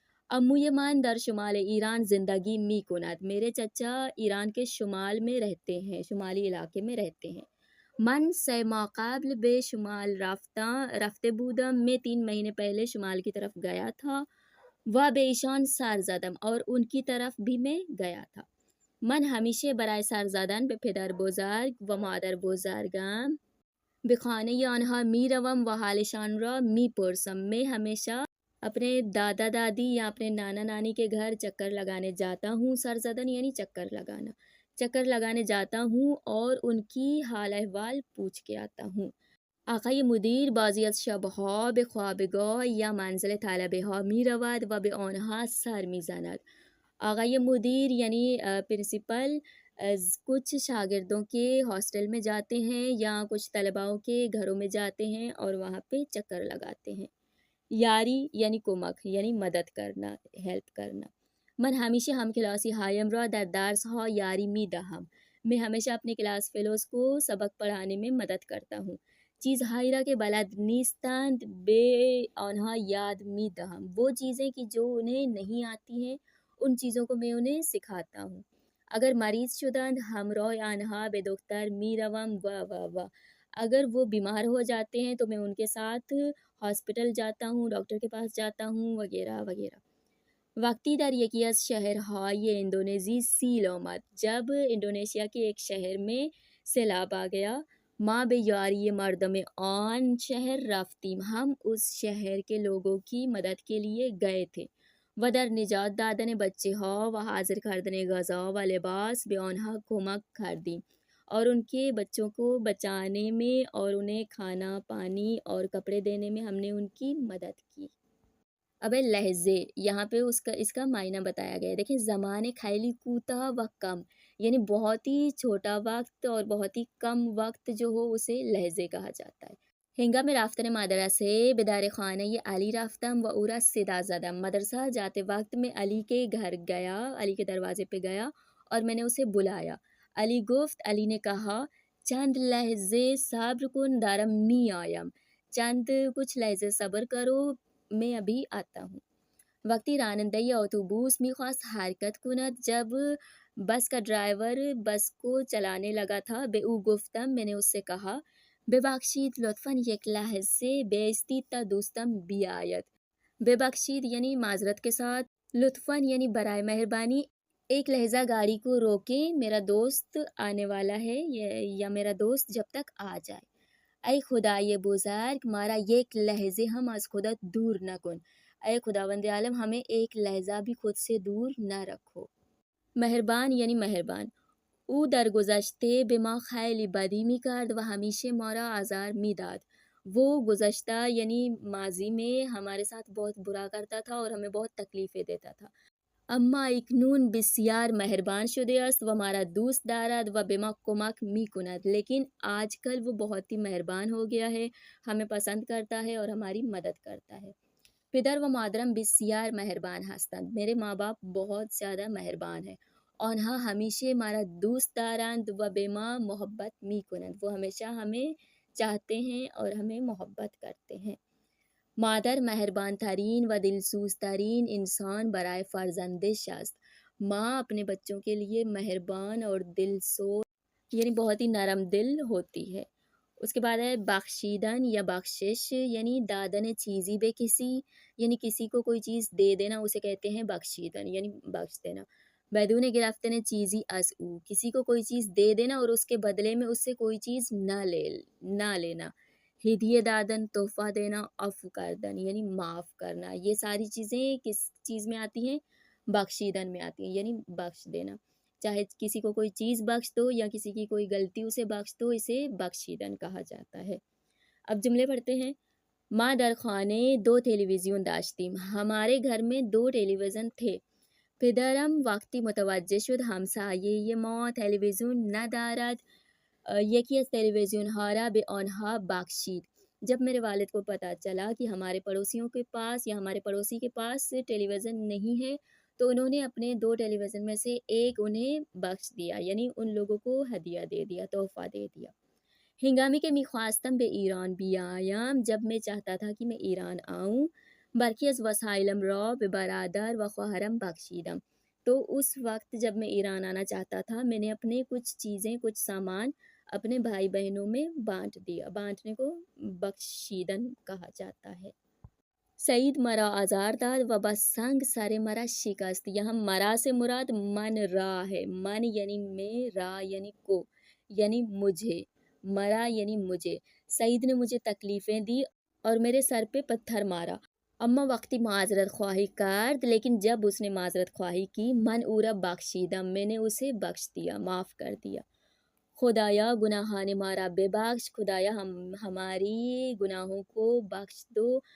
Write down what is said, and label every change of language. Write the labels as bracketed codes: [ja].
[fa] عموی من در شمال ایران زندگی می کند، [ur] میرے چچا ایران کے شمال میں رہتے ہیں، [fa] شمالی علاقے میں رہتے ہیں۔ من 3 ماہ قبل به شمال رفته بودم، [ur] میں 3 مہینے پہلے شمال کی طرف گیا تھا۔ [fa] و به ایشان سر زدم، [ur] اور ان کی طرف بھی میں گیا تھا۔ [fa] من ہمیشه برای سر زدن به پدر بزرگ و مادر بزرگم به خانه آنها می روم و حالشان را می پرسم، [ur] میں ہمیشہ اپنے دادا دادی یا اپنے نانا نانی کے گھر چکر لگانے جاتا ہوں، سرزدن یعنی چکر لگانا، چکر لگانے جاتا ہوں اور ان کی حال احوال پوچھ کے آتا ہوں. [fa] آقای مدیر بعضی از شبها به خوابگاه یا منزل طلبه ها می رود و به آنها سر می زند. [ur] آقای مدیر یعنی پرنسپل از کچھ شاگردوں کے ہاسٹل میں جاتے ہیں یا کچھ طلباؤں کے گھروں میں جاتے ہیں اور وہاں پہ چکر لگاتے ہیں. یاری یعنی کمک یعنی مدد کرنا، ہیلپ کرنا. [fa] من همیشه هم کلاسی هایم را در درس ها یاری می دهم. [ur] میں ہمیشہ اپنے کلاس فیلوز کو سبق پڑھانے میں مدد کرتا ہوں. [fa] چیزهایی را که بلد نیستند به آنها یاد می دهم. [ur] وہ چیزیں کہ جو انہیں نہیں آتی ہیں ان چیزوں کو میں انہیں سکھاتا ہوں. [fa] اگر مریض شدند همراه آنها به دکتر می روم و اگر [ur] وہ بیمار ہو جاتے ہیں تو میں ان کے ساتھ ہاسپٹل جاتا ہوں، ڈاکٹر کے پاس جاتا ہوں وغیرہ وغیرہ. [fa] وقتی در یکی از شہرهای اندونزی سیل آمد. [ur] جب انڈونیشیا کے ایک شہر میں سیلاب آ گیا. [fa] ما به یاری مردم آن شہر رفتیم. [ur] ہم اس شہر کے لوگوں کی مدد کے لیے گئے تھے. [fa] و در نجات دادن بچه ها و حاضر کردن غذا و لباس به آنها کمک کردیم. [ur] اور ان کے بچوں کو بچانے میں اور انہیں کھانا پانی اور کپڑے دینے میں ہم نے ان کی مدد کی. اب لہجے یہاں پہ اس کا معنی بتایا گیا ہے. دیکھیں [fa] زمان خیلی کوتاہ و کم [ur] یعنی بہت ہی چھوٹا وقت اور بہت ہی کم وقت جو ہو اسے لہجے کہا جاتا ہے. [fa] هنگام رفتن مدرسه به در خانه علی رفتم و او را صدا زدم. [ur] مدرسہ جاتے وقت میں علی کے گھر گیا، علی کے دروازے پہ گیا اور میں نے اسے بلایا. [fa] علی گفت، [ur] علی نے کہا [fa] چند لحظے صبر کن دارم می آیم. [ur] چند کچھ لحظے صبر کرو میں ابھی آتا ہوں. [fa] وقتی راننده اتوبوس میخواست حرکت کند. [ur] جب بس کا ڈرائیور بس کو چلانے لگا تھا [fa] به او گفتم، [ur] میں نے اس سے کہا [fa] ببخشید لطفاً یک لحظه بایستید تا دوستم بیاید. [ur] ببخشید یعنی معذرت کے ساتھ، لطفاً یعنی برائے مہربانی ایک لحظہ گاڑی کو روکیں، میرا دوست آنے والا ہے یا میرا دوست جب تک آ جائے. [fa] ای خدای بزرگ مارا یک لحظه هم از خودت دور نکن. [ur] اے خداوند عالم ہمیں ایک لحظہ بھی خود سے دور نہ رکھو. مہربان یعنی مہربان. [fa] او در گذشته به ما خیلی بدی می کرد و همیشه ما را آزار می داد. [ur] وہ گزشتہ یعنی ماضی میں ہمارے ساتھ بہت برا کرتا تھا اور ہمیں بہت تکلیفیں دیتا تھا. [fa] اما اکنون بسیار مہربان شده است و مرا دوست دارد و به ما کمک می کند. [ur] لیکن آج کل وہ بہت ہی مہربان ہو گیا ہے، ہمیں پسند کرتا ہے اور ہماری مدد کرتا ہے. [fa] پدر و مادرم بسیار مہربان هستند. [ur] میرے ماں باپ بہت زیادہ مہربان ہیں. [fa] آنها ہمیشه مرا دوست دارند و به ما محبت می کنند. [ur] وہ ہمیشہ ہمیں چاہتے ہیں اور ہمیں محبت کرتے ہیں. [fa] مادر مہربان ترین و دلسوز ترین انسان برای فرزندش است. [ur] ماں اپنے بچوں کے لیے مہربان اور دلسوز یعنی بہت ہی نرم دل ہوتی ہے. اس کے بعد ہے بخشیدن یا بخشش یعنی [fa] دادن چیزی بے کسی [ur] یعنی کسی کو کوئی چیز دے دینا اسے کہتے ہیں بخشیدن یعنی بخش دینا. [fa] بدون گرفتن چیزی از او [ur] کسی کو کوئی چیز دے دینا اور اس کے بدلے میں اس سے کوئی چیز نہ لینا. ہدیے دادن تحفہ دینا، عفو کردن یعنی معاف کرنا. یہ ساری چیزیں کس چیز میں آتی ہیں؟ بخشیدن میں آتی ہیں یعنی بخش دینا. چاہے کسی کو کوئی چیز بخش دو یا کسی کی کوئی غلطی اسے بخش دو، اسے بخشیدن کہا جاتا ہے. اب جملے پڑھتے ہیں. [fa] ما در خانه 2 تلویزیون داشتیم. [ur] ہمارے گھر میں 2 ٹیلی ویژن تھے. [fa] پدرم وقتی متوجه شد همسایه ما تلویزیون ندارد یکی از تلویزیونها را به آنها بخشید. [ur] جب میرے والد کو پتہ چلا کہ ہمارے پڑوسیوں کے پاس یا ہمارے پڑوسی کے پاس ٹیلی ویژن نہیں ہے تو انہوں نے اپنے 2 ٹیلی ویژن میں سے ایک انہیں بخش دیا یعنی ان لوگوں کو ہدیہ دے دیا، تحفہ دے دیا. [fa] ہنگامی که میخواستم به ایران بیایم [ur] جب میں چاہتا تھا کہ میں ایران آؤں [fa] برخی از وسایلم را به برادر و خواهرم بخشیدم. [ur] تو اس وقت جب میں ایران آنا چاہتا تھا میں نے اپنے کچھ چیزیں کچھ سامان اپنے بھائی بہنوں میں بانٹ دیا. بانٹنے کو بخشیدن کہا جاتا ہے. [fa] سعید مرا آزار داد و بس سنگ سر مرا شکست. [ur] یہاں مرا سے مراد من را ہے. من یعنی میں، را یعنی کو یعنی مجھے، مرا یعنی مجھے. سعید نے مجھے تکلیفیں دی اور میرے سر پہ پتھر مارا. [fa] اما وقتی معذرت خواہی کرد، [ur] لیکن جب اس نے معذرت خواہی کی، [fa] من او را بخشیدم، [ur] میں نے اسے بخش دیا، معاف کر دیا۔ [fa] خدایا گناہان مارا ببخش، [ur] خدایا ہماری گناہوں کو بخش دو،